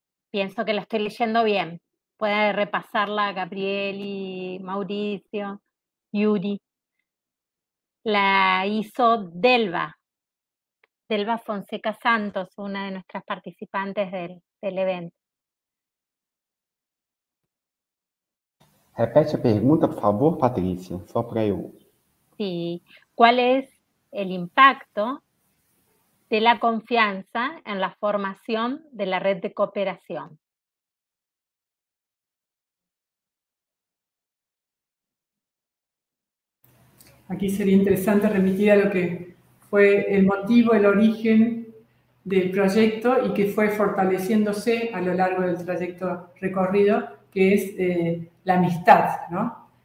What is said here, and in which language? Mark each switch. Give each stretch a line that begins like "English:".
Spanish: Pienso que la estoy leyendo bien. Puede repasarla Gabrieli, Mauricio, Yuri. La hizo Delva Fonseca Santos, una de nuestras participantes del evento.
Portuguese: Repete a pergunta, por favor, Patrícia, só para eu.
Spanish: Sí. ¿Cuál es el impacto de la confianza en la formación de la red de cooperación? Aquí sería interesante remitir a lo que fue el motivo, el origen del proyecto y que fue fortaleciéndose a lo largo del trayecto recorrido, que es la amistad, ¿no?